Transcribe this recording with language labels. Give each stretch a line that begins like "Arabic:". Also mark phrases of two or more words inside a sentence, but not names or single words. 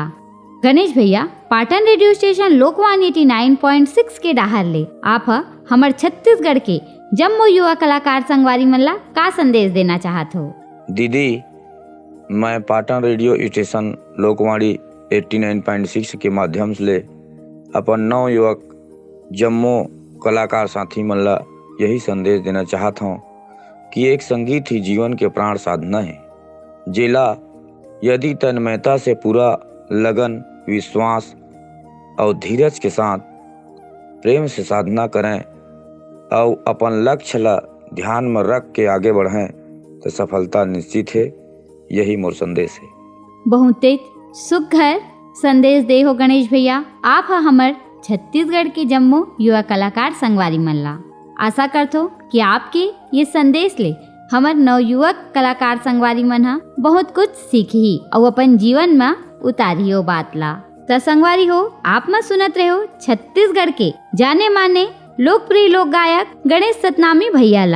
Chhattisgarhi: गणेश भैया पाटन रेडियो स्टेशन लोकवानी 89.6 के डाहर ले आप हमर छत्तीसगढ़ के जम्मो युवा कलाकार संगवारी मल्ला का संदेश देना चाहत हो? दीदी, मैं पाटन रेडियो स्टेशन लोकवाणी 89.6 के माध्यम से अपन नव युवक जम्मो कलाकार साथी मन ला यही संदेश देना चाहता हूँ कि एक संगीत ही जीवन के प्राण साधना है। जेला यदि तन्मयता से पूरा लगन, विश्वास और धीरज के साथ प्रेम से साधना करें और अपन लक्ष्य ला ध्यान में रख के आगे बढ़ें तो सफलता निश्चित है। यही मोर संदेश है। बहुत सुघर संदेश दे हो गणेश भैया। आप हमर छत्तीसगढ़ के जम्मो युवा कलाकार संगवारी मल्ला आशा करथो कि आपके ये संदेश ले हमर नवयुवक कलाकार संगवारी मन हा बहुत कुछ सीखी और अपन जीवन में उतारी हो बात ला। त संगवारी हो आप में सुनत रहे हो छत्तीसगढ़ के जाने माने लोकप्रिय लोक गायक गणेश सतनामी भैया ला।